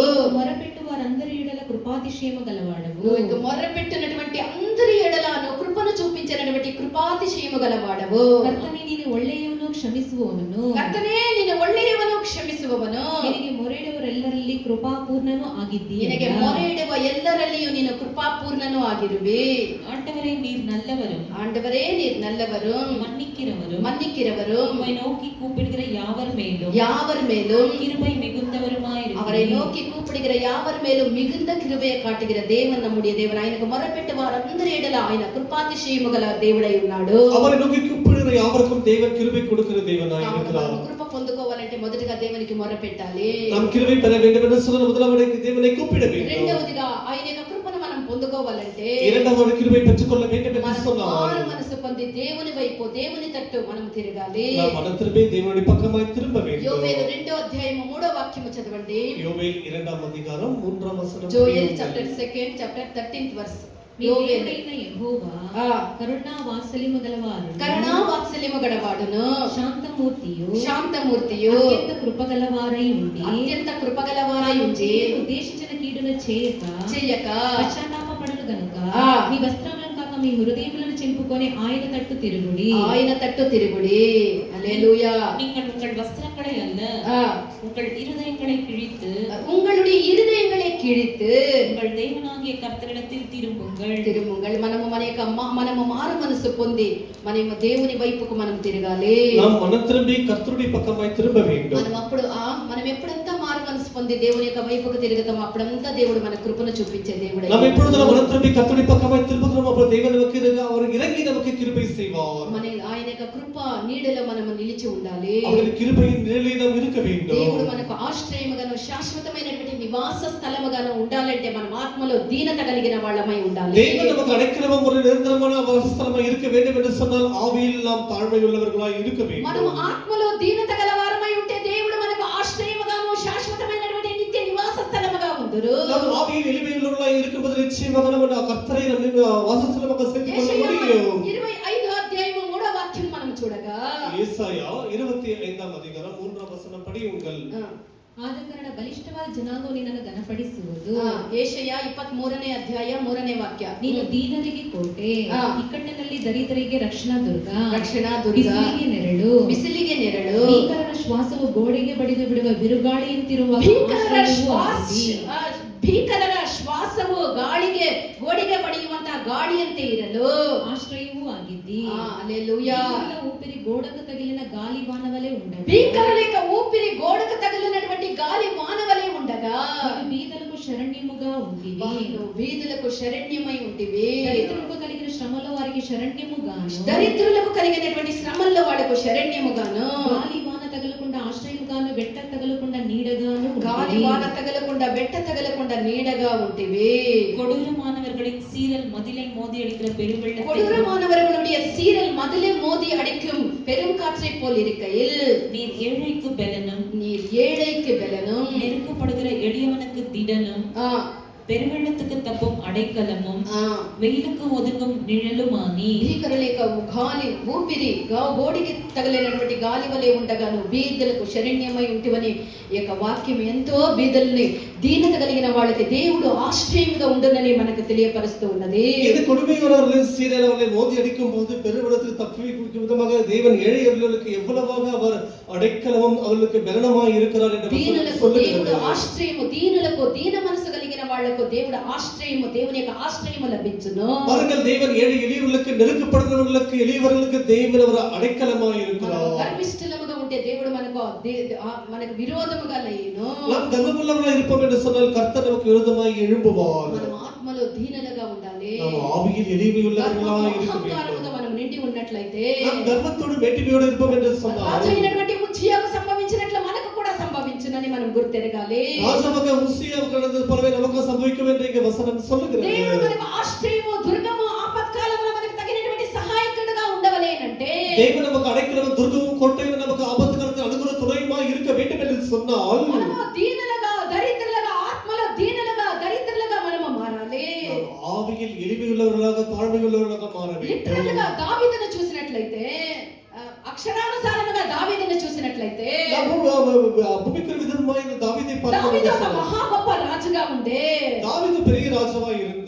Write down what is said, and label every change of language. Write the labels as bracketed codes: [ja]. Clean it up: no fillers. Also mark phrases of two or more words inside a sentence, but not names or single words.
[te] మొరపెట్టు వారందరి ఎడల కృపాతిశయము గలవాడవు. నువ్వు మొర్రపెట్టినటువంటి అందరి ఎడలను కృపను చూపించినటువంటి కృపాతిశయము గలవాడవు. [kn] ಕರ್ತನೇ ನೀನು ಒಳ್ಳೆಯವನು ಕ್ಷಮಿಸುವವನು. ಕರ್ತನೇ ನೀನು ಒಳ್ಳೆಯವನು ಕ್ಷಮಿಸುವವನು. ನಿನಗೆ ಮೊರೆಯಿಡುವವರೆಲ್ಲರಲ್ಲಿ ಕೃಪಾಪೂರ್ಣನು ಆಗಿದ್ದೀಯ. ನಿನಗೆ ಮೊರೆಯಿಡುವ ಎಲ್ಲರಲ್ಲಿಯೂ ನೀನು ಕೃಪಾಪೂರ್ಣನು ಆಗಿರುವೆ. [ta] ஆண்டவரே நீர் நல்லவரும். ஆண்டவரே நீர் நல்லவரும் மன்னிக்கிறவரும் உம்மை நோக்கி கூப்பிடுகிற யாவர் மேலும் கிருபை மிகுந்தவருமாயிருக்கிறீர். அவரை நோக்கி கூப்பிடுகிற யாவர் மேலும் மிகுந்த கிருபையை காட்டுகிற தேவன் நம்முடைய தேவன். [te] ఆయనకు మొరపెట్టు వారందరి ఎడల ఆయన కృపాతిశయము గల దేవుడై ఉన్నాడు. [ta] அவரை நோக்கி கூப்பிடுகிற யாவருக்கும் தேவன் கிருபை கொடுக்கிற தேவனாய் இருக்கிறார். [te] కృప పొందుకోవాలంటే మొదటగా దేవునికి మొరపెట్టాలి. [ta] நாம் கிருபை பெற வேண்டும் என்று சொன்னால் முதலாவது தேவனை கூப்பிட வேண்டும். [te] రెండవదిగా ఆయన యొక్క కృపను మనం పొందుకోవాలంటే [ta] இரண்டாவது கிருபை பெற்றுக்கொள்ள வேண்டும் என்று சொன்னால் [te] మారు మనసు పొంది దేవుని వైపు దేవుని తట్టు మనం తిరగాలి. [ta] நாம் மனம் திரும்பி தேவனுடைய பக்கமாய் திரும்ப வேண்டும். [te] యోవేలు 2వ అధ్యాయము 3వ వాక్యము చదవండి. యోవేలు 2వ అధ్యాయం 3వ వచనం. [en] Joel chapter 2 chapter 13th verse. [te] మీ దేవుడైన యెహోవా కరుణా వాత్సల్యము గలవాడును. శాంతమూర్తియు అత్యంత కృపగలవారై ఉండి ఉద్దేశించిన కీడును చేయక పశ్చాత్తాపపడును గనుక మీ వస్త్రములను కాక మీ హృదయములను చెంపుకొని ఆయన తట్టు తిరుగుడి. హల్లెలూయా. [ta] நீங்கள் உங்கள் வஸ்திரங்களை அல்ல உங்கள் இருதயங்களை கிழித்து உங்களுடைய இருதயங்களை கிழித்து உங்கள் தேவனாகிய கர்த்தரிடத்தில் திரும்புங்கள். [te] మనము మారు మనసు పొంది మనము దేవుని వైపుకు మనం తిరగాలి. [ta] நாம் மனம் திரும்பி கர்த்தருடைய பக்கமாய் திரும்ப வேண்டும். [te] మనం ఎప్పుడంతా మారు మనసు పొంది దేవుని యొక్క వైపుకు తిరుగుతామో అప్పుడంతా దేవుడు మన కృపను చూపించే దేవుడు. [ta] நாம் எப்பொழுதெல்லாம் மனம் திரும்பி கர்த்தருடைய பக்கமாய் திரும்புகிறோமோ அப்பொழுது தேவன் நமக்கு அவர் இறங்கி நமக்கு கிருபை செய்வார். [te] ఆయన యొక్క కృప నీడలో మనము నిలిచి ఉండాలి. [ta] அவருடைய கிருபையின் நிழலில் நாம் இருக்க வேண்டும். [te] దేవుడు మనకు ఆశ్రయముగాను శాశ్వతమైనటువంటి నివాస స్థలముగాను ఉండాలంటే మనం ఆత్మలో దీనత కలిగిన వాళ్ళమై ఉండాలి. [ta] தேவன் நமக்கு அடைக்கலமும் ஒரு நிரந்தரமான வாசஸ்தலமாய் இருக்க வேண்டும் என்று சொன்னால் ஆவியில் நாம் தாழ்மை உள்ளவர்களாய் இருக்க வேண்டும். [te] మనం ఆత్మలో దీనత గలవారమై ఉంటే దేవుడు మనకు ఆశ్రయముగాను శాశ్వతమైనటువంటి నిత్య నివాస స్థలముగా ఉండును. [ta] நாம் ஆவியில் எளிமை உள்ளவர்களாய் இருக்கும்போது நிச்சயமாக நம்ம கர்த்தரை நம்ம வாசஸ்தலமாக சேர்த்துக் கொள்ள முடியும். [te] 25వ అధ్యాయము 3వ వాక్యం మనం చూడగా ಯೆಶಾಯ 25వ అధ్యాయం 3వ వచనం పడియుంగల్. [kn] ಆದಕಾರಣ ಬಲಿಷ್ಠವಾದ ಜನಾಂಗವು ನಿನ್ನನ್ನು ಘನಪಡಿಸುವುದು. ಯೆಶಾಯ 23ನೇ ಅಧ್ಯಾಯ 3ನೇ ವಾಕ್ಯ. ನೀನು ದೀನರಿಗೆ ಕೋಟೆ, ಇಕ್ಕಟ್ಟಿನಲ್ಲಿ ದರಿದ್ರರಿಗೆ ರಕ್ಷಣಾ ದುರ್ಗ. ಬಿಸಿಲಿಗೆ ನೆರಳು. ಭೀಕರರ ಶ್ವಾಸವು ಗೋಡೆಗೆ ಬಡಿದು ಬಿಡುವ ಬಿರುಗಾಳಿಯಂತಿರುವ ಭೀಕರರ ಶ್ವಾಸವು ಗೋಡೆಗೆ ಬಡಿಯುವಂತಹ ಗಾಳಿಯಂತೆ ಇರಲು ಆಶ್ರಯವೂ ಆಗಿದ್ದಿ. [te] హల్లెలూయా. ఊపిరి గోడకు తగిలిన గాలి వానవలే ఉండగా భీకరులేక ఊపిరి గోడకు తగిలినటువంటి గాలి వానవలే ఉండగా బీదలకు శరణ్యముగా ఉంటివి. బీదలకు శరణ్యమై ఉంటివి. దరిద్రులకు కలిగిన శ్రమలో వారికి శరణ్యముగాను. దరిద్రులకు కలిగినటువంటి శ్రమల్లో వాళ్లకు శరణ్యముగాను. గాలి వాన తగలకుండా ఆశ్రయముగాను, బెట్ట తగలకుండా నీడగాను. గాలి వాన తగలకుండా బెట్ట తగలకుండా నీడగా ఉంటివి. [ta] கொடூரமானவர்களின் சீரல் மதிலை மோதி அடிக்கிற பெருவெள்ளத்தை கொடூரமானவர்களுடைய சீரல் மதிலை மோதி அடிக்கும் பெரும் காற்றை போல் இருக்கையில் நீர் ஏழைக்கு பெலனும் நெருக்கப்படுகிற எளியவனுக்கு திடனும் பெருவெள்ளத்துக்கு தப்பும் அடைக்கலமும் வெயிலுக்கு ஒதுங்கும் నిழలుమాని. [te] భీకరలేక గాలి ఊపిరి గోడికి తగలేనటువంటి గాలి వలె ఉండగాను బీదలకు శరణ్యమై ఉంటివని ఈ యొక్క వాక్యం ఎంతో బీదల్ని దీనత కలిగిన వాళ్ళకి దేవుడు ఆశ్రయముగా ఉండునని మనకు తెలియపరుస్తూ ఉన్నది. [ta] இது கொடுமையுள்ளவர்களின் சீரல் அவர்களை மோதி அடிக்கும் போது பெருவெள்ளத்துக்கு தப்பி வைக்கும் விதமாக தேவன் ஏழையவர்களுக்கு எவ்வளவாக அவர் அடைக்கலமும் அவர்களுக்கு பலனமாய் இருக்கிறார் என்று சொல்லுகிறது. [te] దేవుడు ఆశ్రయము దీనులకు దీన మనసు కలిగిన వాళ్ళకు దేవుడు ఆశ్రయము దేవుని యొక్క ఆశ్రయము లభించును. [ta] பாருங்கள், தேவன் ஏழை எளியவர்களுக்கு நெருக்கப்படுகிறவர்களுக்கு எளியவர்களுக்கு தேவன் அவர் அடைக்கலமாய் இருக்கிறார். [te] గర్విష్ఠులముగా ఉంటే దేవుడు మనకు విరోధముగా లేను. [ta] நாம் கர்வமுள்ளவர்களாய் இருப்போம் என்று சொன்னால் கர்த்தர் நமக்கு விரோதமாய் எழும்புவார். [te] మనం ఆత్మలో దీనులుగా ఉండాలి. [ta] நாம் ஆவியில் எளிமையுள்ளவர்களாய் இருக்க வேண்டும். [te] మనం నిండి ఉన్నట్లయితే [ta] நாம் கர்வத்தோடு மேட்டிமையோடு இருப்போம் என்று சொன்னால் [te] రాజైనటువంటి ఉజ్జియాకు సంభవించినట్లు మనకు కూడా సంభవించునని మనం గుర్తెరగాలి. [ta] ராஜாவாக உசியாவுக்கு நடந்தது போலவே நமக்கு சம்பவிக்கும் என்று இங்கே வசனம் சொல்லுகிறது. [te] దేవుడు మనకు ఆశ్రయము దుర్గము ఆపత్కాలములో మనకు తగినటువంటి సహాయకుడుగా ఉండవలేనంటే [ta] தேவன் நமக்கு அடைக்கலமும் துர்గமும் கோட்டையும் நமக்கு ஆபத்து காலத்தில் அனுகூல துணையுமாய் இருக்க வேண்டும் என்று சொன்னால் [te] మనము దీనులుగా దరిద్రులుగా ఆత్మలో దరిద్రులుగా మనము మారాలి. [ta] ஆவியில் எளிமையுள்ளவர்களாக தாழ்மையுள்ளவர்களாக மாற வேண்டும். [te] లిటరల్గా దావీదును చూసినట్లయితే అక్షరానుసారంగా దావీదును [ta] பூமிக்கு விதமாய் இந்த தாவீதை [te] దావీదు ఒక [ta] பார்க்கிறோம். [te] మహా గొప్ప రాజుగా ఉండే [ta] தாவீது பெரிய ராஜாவா இருந்து